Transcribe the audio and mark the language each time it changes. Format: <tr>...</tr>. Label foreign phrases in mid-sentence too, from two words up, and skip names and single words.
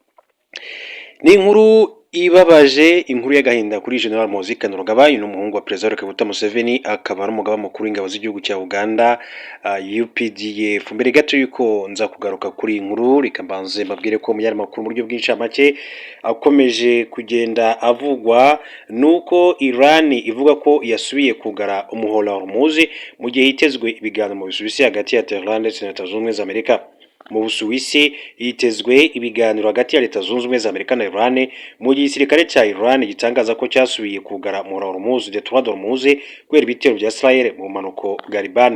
<rw>Ni inkuru ibabaje, inkuru y'agahinda kuri General Muhoozi Kainerugaba, uyu ni umuhungu wa Perezida Kaguta Museveni, akaba ari umugaba mukuru w'ingabo z'igihugu cya Uganda, UPDF. Mbere gato yuko nza kugaruka kuri inkuru, reka mbanze mbabwire ko mu yandi makuru mu buryo bw'incamake akomeje kugenda avugwa, nuko Iran ivuga ko yasubiye kugara umuhora wa Hormuz mu gihe hitezwe ibiganiro mu Busuwisi hagati ya Tehran ndetse na Leta Zunze Ubumwe za Amerika. Mu Busuwisi hitezwe ibiganiro hagati ya Leta Zunze Ubumwe za Amerika na Iran, mu gihe igisirikare cya Iran gitangaza ko cyasubiye kugara umuhora wa Hormuz, Detroit Hormuz, kubera ibitero bya Israel mu mpanuko bwa Liban.</rw>